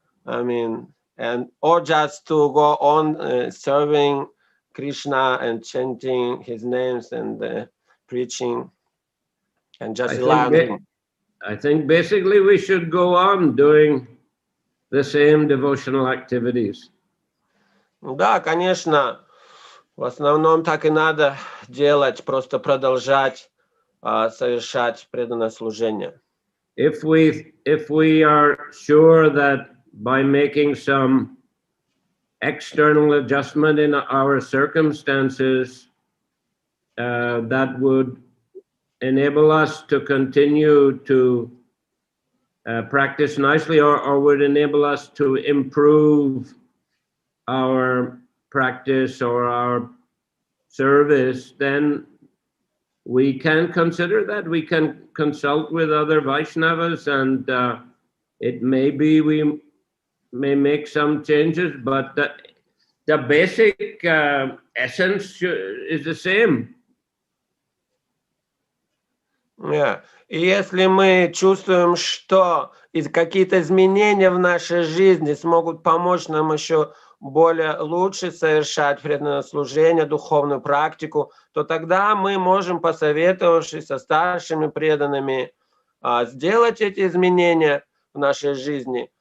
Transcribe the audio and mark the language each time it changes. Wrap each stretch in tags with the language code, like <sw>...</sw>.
<en>Or just to go on serving Krishna and chanting his names and preaching and just rely on him. I think basically we should go on doing the same devotional activities.</en> <ru>Да, конечно, в основном так и надо делать, просто продолжать совершать преданное служение.</ru> <en>If we are sure that by making some external adjustment in our circumstances, that would enable us to continue to practice nicely, or would enable us to improve our practice or our service, then we can consider that. We can consult with other Vaishnavas, and it may be we may make some changes, but the basic essence is the same. Yeah.</en> <ru>И если мы чувствуем, что какие-то изменения в нашей жизни смогут помочь нам еще более лучше совершать преданное служение, духовную практику, то тогда мы можем, посоветовавшись со старшими преданными, сделать эти изменения в нашей жизни.</ru>